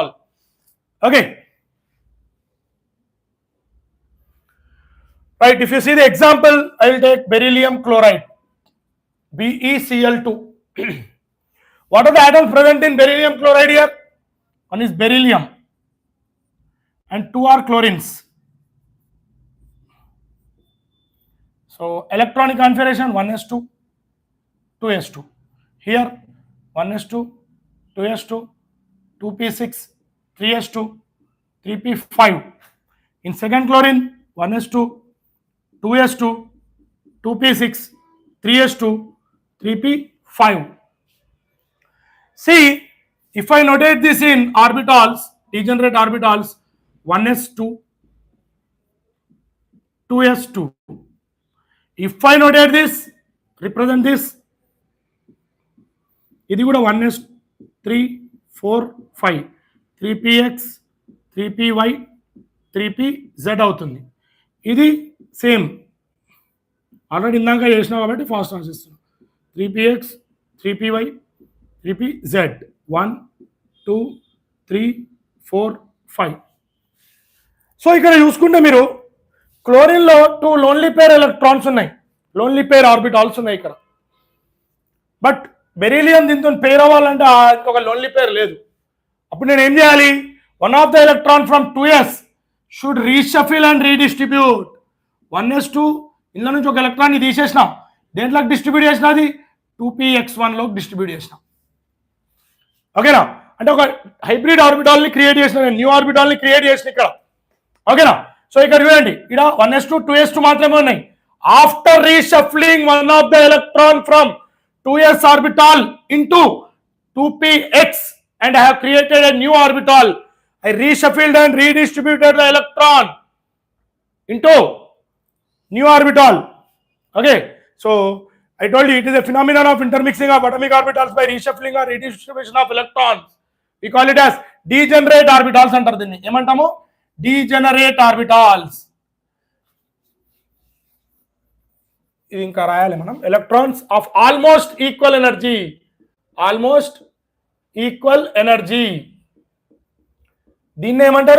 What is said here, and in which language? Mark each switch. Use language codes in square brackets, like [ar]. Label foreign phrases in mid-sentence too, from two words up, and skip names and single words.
[en] Okay, right, if you see the example, I will take beryllium chloride, BeCl2. What are the atoms present in beryllium chloride here? One is beryllium and two are chlorines. So electronic configuration 1s2, 2s2. Here 1s2, 2s2, 2p6, 3s2, 3p5. In second chlorine 1s2, 2s2, 2p6, 3s2, 3p5. See, if I notate this in orbitals, degenerate orbitals, 1s2, 2s2. If I notate this, represent this, [te] ఇది కూడా 1s, 3, 4, 5, 3px, 3py, 3pz అవుతుంది. ఇది [en] same already [te] ఇందాక చేసినా కాబట్టి ఫాస్ట్ రాసిస్తున్నాం. 3px, 3py, 3pz, 1, 2, 3, 4, 5. సో ఇక్కడ చూసుకుంటే మీరు క్లోరిన్లో 2 [en] lone pair electrons [te] ఉన్నాయి, [en] lone pair orbitals [te] ఉన్నాయి ఇక్కడ. బట్ బెరీలియం దీంతో పేర్ అవ్వాలంటే ఇంకొక [en] lone pair [te] లేదు. అప్పుడు నేను ఏం చేయాలి? [en] One of the electron from 2s should reshuffle and redistribute. [te] 1s2 ఇందులో నుంచి ఒక ఎలక్ట్రాన్ని తీసేసినాం, దేంట్లోకి డిస్ట్రిబ్యూట్ చేసినా? అది 2px1లోకి డిస్ట్రిబ్యూట్ చేసినాం. ఓకేనా? అంటే ఒక [en] hybrid orbitalని [te] క్రియేట్ చేసిన, [en] new orbitalని [te] క్రియేట్ చేసిన ఇక్కడ. ఓకేనా? సో ఇక్కడ చూడండి, ఇక్కడ 1s2, 2s2 మాత్రమే ఉన్నాయి. [en] After reshuffling one of the electron from 2s orbital into 2px and I have created a new orbital. I reshuffled and redistributed the electron into new orbital. Okay, so I told you it is a phenomenon of intermixing of atomic orbitals by reshuffling or redistribution of electrons. We call it as degenerate orbitals [te] అంటారు దీన్ని. ఏమంటాము? [en] degenerate orbitals. [te] ఇది ఇంకా రాయాలి మనం. [en] Electrons of almost equal energy, almost equal energy, [te] దీన్ని ఏమంటారు?